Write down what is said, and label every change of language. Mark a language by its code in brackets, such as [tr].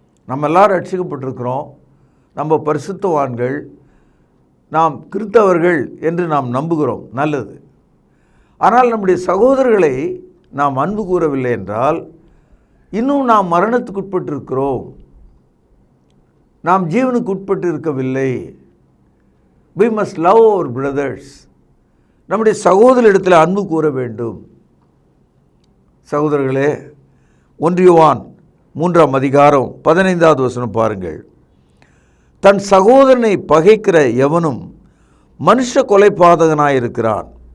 [ta] நம்ம எல்லாரும் ரட்சிக்கப்பட்டிருக்கிறோம், நம்ம பரிசுத்தவான்கள், நாம் கிறிஸ்தவர்கள் என்று நாம் நம்புகிறோம், நல்லது. ஆனால் நம்முடைய சகோதரர்களை நாம் அன்பு கூறவில்லை என்றால் இன்னும் நாம் மரணத்துக்கு உட்பட்டிருக்கிறோம், நாம் ஜீவனுக்கு உட்பட்டு இருக்கவில்லை. [en] We must love our brothers. [ta] நம்முடைய சகோதரிடத்தில் அன்பு கூற வேண்டும். சகோதரர்களே, 1 யோவான் 3ஆம் அதிகாரம் 15வது வசனம் பாருங்கள், தன் சகோதரனை பகைக்கிற எவனும் மனுஷ கொலைபாதகனாயிருக்கிறான்.